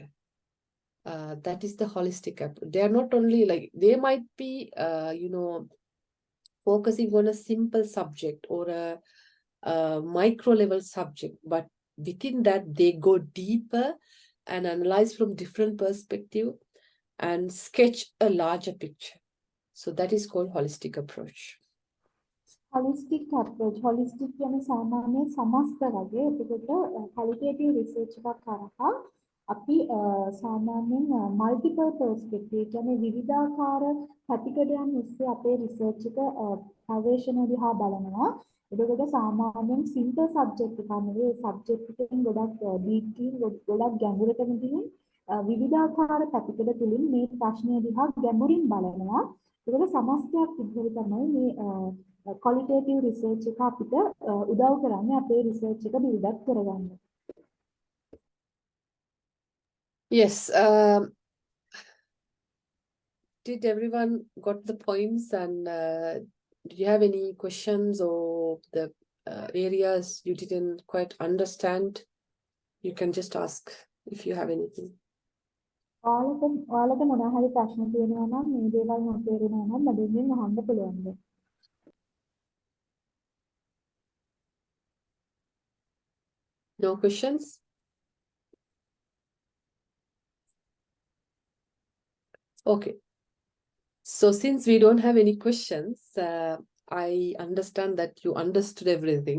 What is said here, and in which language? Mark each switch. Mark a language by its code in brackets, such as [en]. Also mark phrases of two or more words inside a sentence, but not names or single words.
[en] That is the holistic approach. They are not only like, they might be, focusing on a simple subject or a micro level subject, but within that they go deeper and analyze from different perspective and sketch a larger picture. So that is called holistic approach. Holistic approach. [si] Holistic කියන්නේ සාමාන්‍ය සමස්ත වගේ. එතකොට [en] qualitative research [si] එකක් කරා අපි සාමාන්‍යයෙන් [en] multiple perspective [si] කියන්නේ විවිධාකාර පැතිකඩයන් ඔස්සේ අපේ research එක පර්යේෂණ දිහා බලනවා. එතකොට සාමාන්‍යයෙන් [en] simple subject [si] එකක් නෙවෙයි, subject එකෙන් ගොඩක් deep ගොඩක් ගැඹුරට ගිහින් විවිධාකාර පැතිකඩ තුලින් මේ ප්‍රශ්නය දිහා ගැඹුරින් බලනවා. ඒකට සමස්තයක් විදිහට තමයි මේ [en] qualitative research [si] එක අපිට උදව් කරන්නේ අපේ research එක [en] build up [si] කරගන්න. [en] Yes. Did everyone got the points, and do you have any questions or the areas you didn't quite understand? You can just ask if you have anything. [si] ඔයාලට මොනවා හරි ප්‍රශ්න තියෙනවා නම් මේ දේවල් නොතේරෙනවා නම් මගෙන් අහන්න පුළුවන්. [en] No questions? Okay. So since we don't have any questions, I understand that you understood everything.